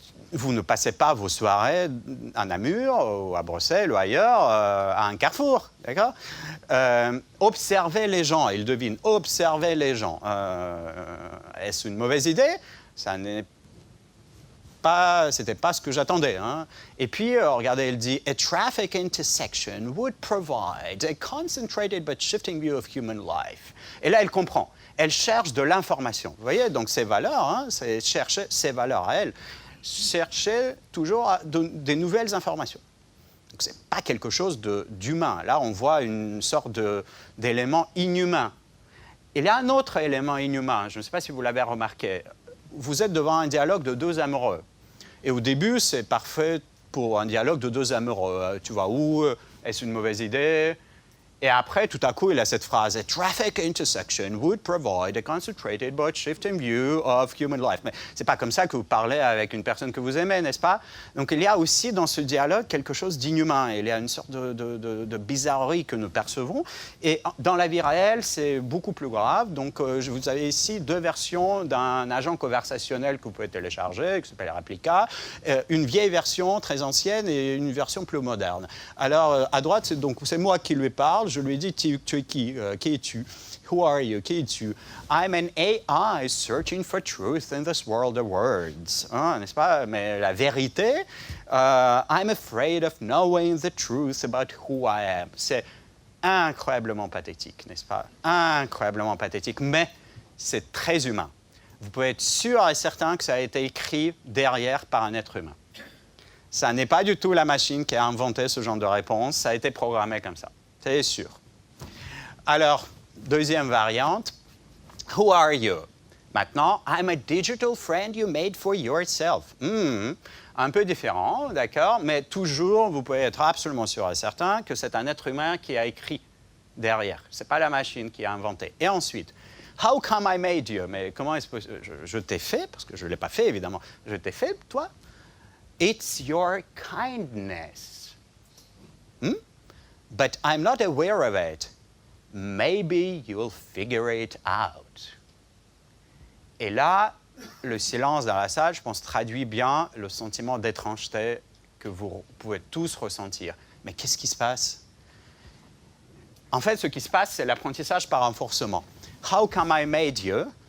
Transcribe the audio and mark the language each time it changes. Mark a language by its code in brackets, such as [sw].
[fr] Vous ne passez pas vos soirées à Namur, ou à Bruxelles, ou ailleurs, à un carrefour, d'accord? Observez les gens, il devine, observez les gens. Est-ce une mauvaise idée? Ça n'est pas, c'était pas ce que j'attendais. Hein? Et puis, regardez, il dit, [en] a traffic intersection would provide a concentrated but shifting view of human life. [fr] Et là, elle comprend. Elle cherche de l'information. Vous voyez, donc ses valeurs, hein, c'est chercher ses valeurs à elle. Chercher toujours des nouvelles informations. Donc, ce n'est pas quelque chose d'humain. Là, on voit une sorte d'élément inhumain. Il y a un autre élément inhumain, je ne sais pas si vous l'avez remarqué. Vous êtes devant un dialogue de deux amoureux. Et au début, c'est parfait pour un dialogue de deux amoureux. Tu vas où? Est-ce une mauvaise idée? Et après, tout à coup, il a cette phrase, [en] a traffic intersection would provide a concentrated but shifting view of human life. [fr] Mais ce n'est pas comme ça que vous parlez avec une personne que vous aimez, n'est-ce pas? Donc, il y a aussi dans ce dialogue quelque chose d'inhumain. Il y a une sorte de bizarrerie que nous percevons. Et dans la vie réelle, c'est beaucoup plus grave. Donc, vous avez ici deux versions d'un agent conversationnel que vous pouvez télécharger, qui s'appelle Replica, une vieille version très ancienne et une version plus moderne. Alors, à droite, c'est moi qui lui parle. Je lui ai dit, tu es qui? Qui es-tu? [en] Who are you? [fr] Qui es-tu? [en] I'm an AI searching for truth in this world of words. [fr] Hein, n'est-ce pas? Mais la vérité, [en] I'm afraid of knowing the truth about who I am. [fr] C'est incroyablement pathétique, n'est-ce pas? Incroyablement pathétique, mais c'est très humain. Vous pouvez être sûr et certain que ça a été écrit derrière par un être humain. Ça n'est pas du tout la machine qui a inventé ce genre de réponse, ça a été programmé comme ça. C'est sûr. Alors, deuxième variante, [en] who are you? [fr] Maintenant, [en] I'm a digital friend you made for yourself. [fr] Un peu différent, d'accord, mais toujours, vous pouvez être absolument sûr et certain que c'est un être humain qui a écrit derrière. Ce n'est pas la machine qui a inventé. Et ensuite, [en] How come I made you? [fr] Mais comment est-ce que je t'ai fait, parce que je ne l'ai pas fait évidemment, je t'ai fait, toi? [en] It's your kindness. But I'm not aware of it. Maybe you'll figure it out. [fr] Et là, le silence dans la salle, je pense, traduit bien le sentiment d'étrangeté que vous pouvez tous ressentir. Mais qu'est-ce qui se passe? En fait, ce qui se passe, c'est l'apprentissage par renforcement. [en] How come I made you?